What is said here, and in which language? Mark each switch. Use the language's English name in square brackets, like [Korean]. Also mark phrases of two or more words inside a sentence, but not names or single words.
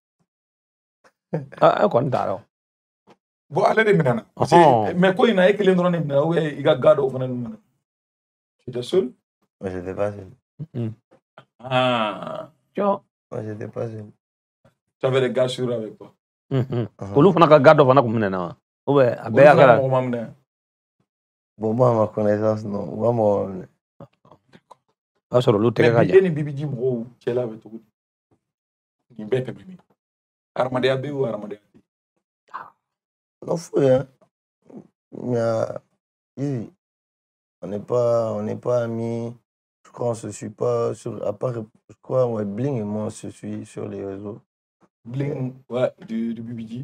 [French] Bon, allez les menana. Mais quoi il n'a que les drones il y a garde au fond. Tu étais seul? Moi, j'étais pas seul. Ah. Moi, j'étais pas seul. Tu avais des gars sûrs avec toi. [Bambara] Olu fana ka garde fana kun na. Ou bien a bɛɛ kɛra. [French] Bon, moi, à ma connaissance, non. Moi, [Bambara] a sɔrɔ olu tɛgɛ ka jan. Mais BBG mɔgɔw cɛla bɛ cogo di? Nin bɛɛ tɛmɛ min. Adamadenya bɛ ou adamadenya tɛ? [French] Non, faut rien. On n'est pas amis. Je crois qu'on se suit pas sur. À part, je crois, ouais, Bling et moi, on se suit sur les réseaux. Bling, ouais, du BBG.